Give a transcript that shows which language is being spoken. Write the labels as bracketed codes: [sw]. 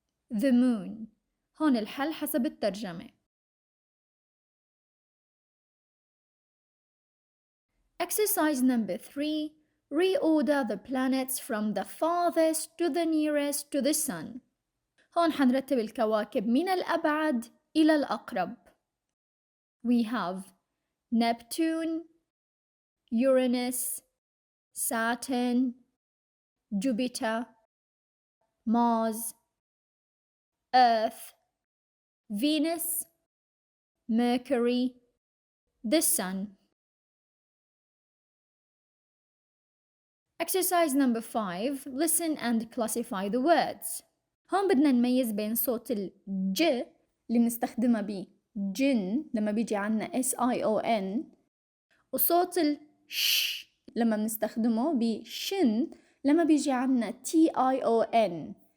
[en] the moon. [ar] هون الحل حسب الترجمة. [en] Exercise number 3. Reorder the planets from the farthest to the nearest to the sun. [ar] هون حنرتب الكواكب من الأبعد إلى الأقرب. [en] We have Neptune, Uranus, Saturn, Jupiter, Mars, Earth, Venus, Mercury, the Sun. Exercise number 5. Listen and classify the words. [ar] هون بدنا نميز بين صوت الج اللي بنستخدمها بجن لما بيجي عنا SION وصوت الش لما بنستخدمه بشن لما بيجي عنا TION.